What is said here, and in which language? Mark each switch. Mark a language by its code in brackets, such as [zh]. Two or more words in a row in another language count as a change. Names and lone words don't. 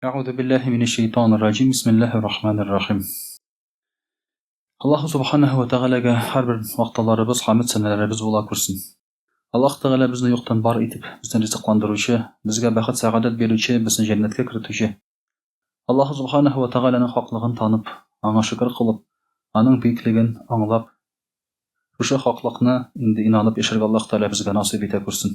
[ar] أعوذ بالله من الشيطان الرجيم بسم الله الرحمن الرحيم الله سبحانه وتعالى [uz] har bir vaqtlarimiz, hamd sanalarimiz bo'la ko'rsin. Alloh taolo bizni yo'qdan bor etib, bizni rizqlantiruvchi, bizga baxt saodat beruvchi, bizni jannatga kirituvchi. Alloh subhanahu wa ta'alaning haqligini tanib, anga shukr qilib, aning buyukligini anglab, o'sha haqliqni endi inanib yashashga Alloh taolo bizga nasib eta ko'rsin.